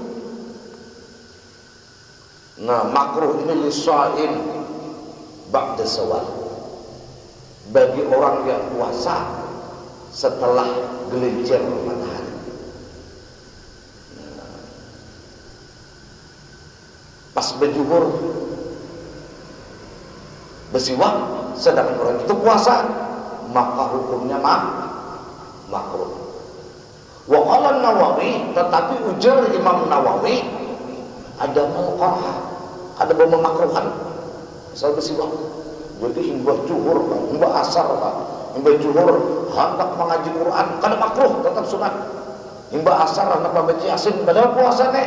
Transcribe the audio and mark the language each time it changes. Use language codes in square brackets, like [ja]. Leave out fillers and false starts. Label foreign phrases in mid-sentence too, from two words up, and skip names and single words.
[bjn] Nah, makruh ini [ar] للصائم بعد الزوال, [bjn] bagi orang yang puasa setelah gelincir matahari. Nah, pas berjuhur bersiwak sedangkan orang itu puasa, maka hukumnya makruh. [ar] وقال النووي, [bjn] tetapi ujar Imam Nawawi ada mengkarah, ada memakruhan asal bersiwak. Jadi hingga zuhur, hingga asar, hingga zuhur hendak mengaji Quran, kada makruh, tetap sunat. Hingga asar hendak membaca Yasin, padahal puasa nih.